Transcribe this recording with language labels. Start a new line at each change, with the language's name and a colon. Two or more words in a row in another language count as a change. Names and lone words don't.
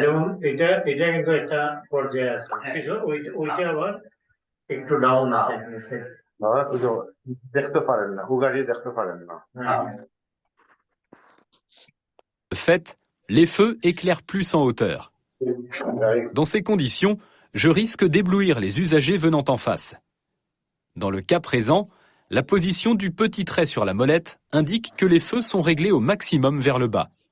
Bangla: যেমন এটা কিন্তু একটা পর্যায়ে আছে কিছু ওইটা আবার একটু ডাউন আছে
French: de fait, les feux éclairent plus en hauteur. Dans ces conditions, je risque d'éblouir les usagers venant en face. Dans le cas présent, la position du petit trait sur la molette indique que les feux sont réglés au maximum vers le bas.